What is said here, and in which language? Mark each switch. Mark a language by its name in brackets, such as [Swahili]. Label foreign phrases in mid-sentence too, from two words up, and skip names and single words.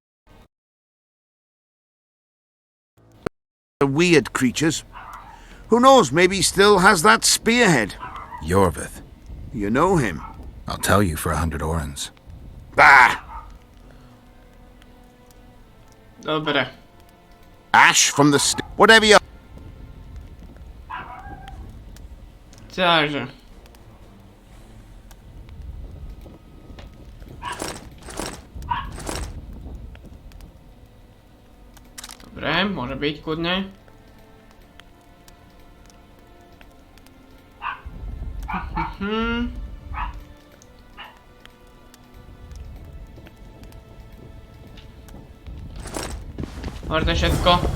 [English] Weird creatures. Who knows, maybe he still has that spearhead. Yorvith. You know him? I'll tell you for 100 orens. Bah! [Slovak] Dobre. [English] Ash from the whatever you... [Slovak] Takže. Dobre, môže byť kľudne. Dobre, to je všetko.